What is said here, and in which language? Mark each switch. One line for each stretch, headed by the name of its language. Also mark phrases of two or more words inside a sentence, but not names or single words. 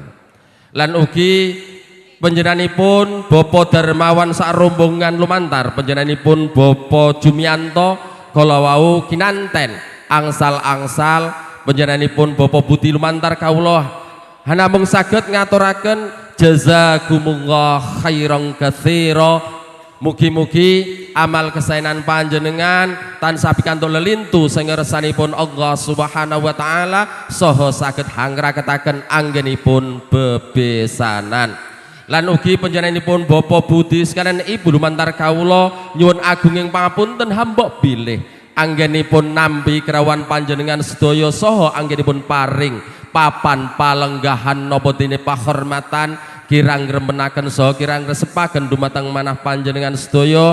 Javanese: Lan ugi panjenenganipun Bapak Darmawan sak rombongan lumantar panjenenganipun Bapak Jumianto kala wau kinanten angsal-angsal panjenenganipun Bapak Budi lumantar kawula hanamung saged ngaturaken
Arabic: جزاكم الله خيرا كثيرا.
Javanese: Mugi-mugi amal kesaenan panjenengan tansah pikantuk lelintu sing ngersanipun Allah
Arabic: سبحانه وتعالى
Javanese: saha saged hangraketaken anggenipun bebesanan. Lan ugi panjenenganipun Bapak Budi sekalian Ibu lumantar kawula nyuwun agunging pangapunten hambok bilih anggenipun nampi kerawan panjenengan sedaya saha anggenipun paring papan palenggahan napa dene pahormatan kirang ngremenaken saha kirang ngresepaken dumateng manah panjenengan sedaya.